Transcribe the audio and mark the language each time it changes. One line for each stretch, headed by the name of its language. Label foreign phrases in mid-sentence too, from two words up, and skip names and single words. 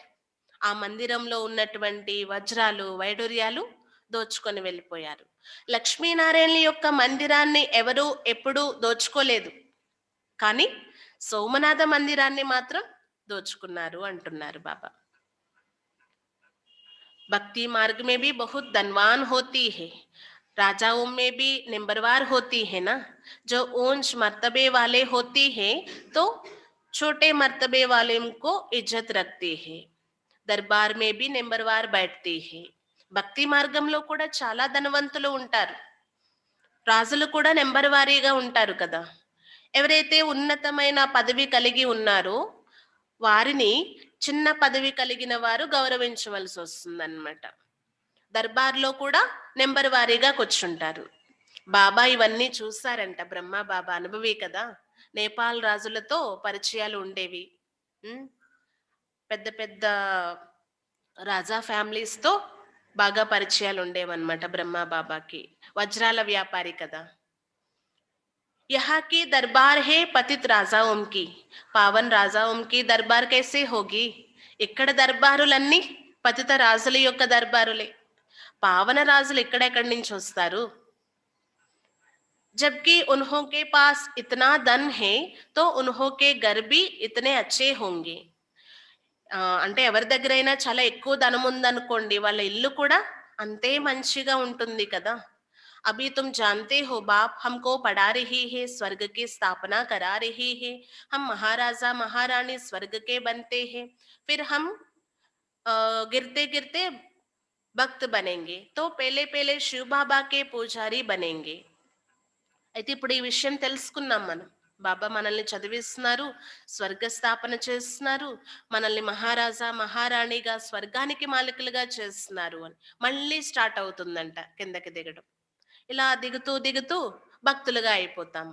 Telugu: ఆ మందిరంలో ఉన్నటువంటి వజ్రాలు వైడూర్యాలు దోచుకొని వెళ్ళిపోయారు. లక్ష్మీనారాయణ యొక్క మందిరాన్ని ఎవరు ఎప్పుడూ దోచుకోలేదు, కానీ సోమనాథ మందిరాన్ని మాత్రం దోచుకున్నారు అంటున్నారు బాబా.
Hindi: भक्ति मार्ग में भी बहुत धनवान होती है, राजाओं में भी नंबरवार होती है ना. जो ऊंच मर्तबे वाले होती है तो छोटे मर्तबे वाले को इज्जत रखती है, दरबार में भी नंबरवार बैठती है.
Telugu: భక్తి మార్గంలో కూడా చాలా ధనవంతులు ఉంటారు, రాజులు కూడా నెంబర్ వారీగా ఉంటారు కదా. ఎవరైతే ఉన్నతమైన పదవి కలిగి ఉన్నారో వారిని చిన్న పదవి కలిగిన వారు గౌరవించవలసి వస్తుందన్నమాట. దర్బార్లో కూడా నెంబర్ వారీగా కూర్చుంటారు. బాబా ఇవన్నీ చూసారంట. బ్రహ్మ బాబా అనుభవి కదా, నేపాల్ రాజులతో పరిచయాలు ఉండేవి. పెద్ద పెద్ద రాజా ఫ్యామిలీస్తో బాగా పరిచయాలు ఉండేవన్నమాట బ్రహ్మ బాబాకి. వజ్రాల వ్యాపారి కదా.
Hindi: यहाँ की दरबार है पतित राजाओं की, पावन राजाओं की दरबार कैसे होगी.
Telugu: ఇక్కడ దర్బారులన్నీ పతిత రాజుల యొక్క దర్బారులే. పావన రాజులు ఎక్కడెక్కడి నుంచి వస్తారు?
Hindi: जबकि उन्हों के पास इतना धन है तो उन्हों के घर भी इतने अच्छे होंगे.
Telugu: అంటే ఎవరి దగ్గరైనా చాలా ఎక్కువ ధనం ఉందనుకోండి, వాళ్ళ ఇల్లు కూడా అంతే మంచిగా ఉంటుంది కదా.
Hindi: अभी तुम जानते हो बाप हमको पढ़ा रही है, स्वर्ग की स्थापना करा रही है. हम महाराजा महारानी स्वर्ग के बनते हैं, फिर हम गिरते गिरते भक्त बनेंगे, तो पहले पहले शिव बाबा के पुजारी बनेंगे.
Telugu: అయితే ఇప్పుడు ఈ విషయం తెలుసుకున్నాం మనం. బాబా మనల్ని చదివిస్తున్నారు, స్వర్గ స్థాపన చేస్తున్నారు, మనల్ని మహారాజా మహారాణిగా స్వర్గానికి మాలికలుగా చేస్తున్నారు అని. మళ్ళీ స్టార్ట్ అవుతుందంట కిందకి దిగడం. ఇలా దిగుతూ దిగుతూ భక్తులుగా అయిపోతాము.